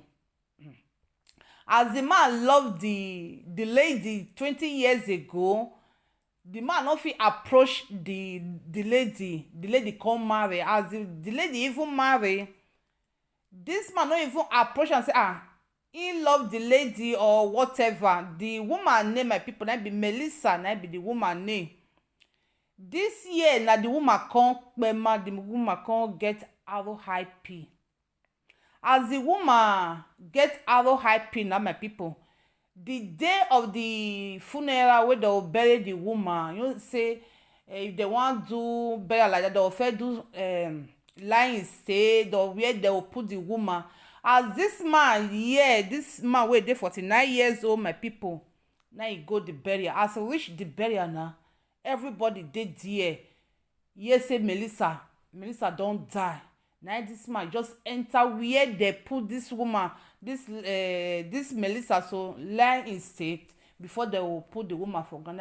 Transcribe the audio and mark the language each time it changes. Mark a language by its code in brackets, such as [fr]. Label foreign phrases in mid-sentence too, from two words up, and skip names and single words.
[pcm] As the man love the lady 20 years ago, the man no fit approach the lady come marry. As the lady even marry, this man no even approach and say he love the lady or whatever. The woman name, my people, na be Melissa, na be the woman name. This year na the woman come kpema, the woman come get RIP. As the woman get RIP now, my people, the day of the funeral where they will bury the woman, you know, say if they want do burial like that, they will first do lying state, or where they will put the woman. As this man, this man wey dey 49 years old, my people, now he go the burial. As he reach the burial now, everybody dey there. Yes, say Melissa don't die. Now this man just enter where they put this woman, this Melissa, so lie in state before they will put the woman for ground.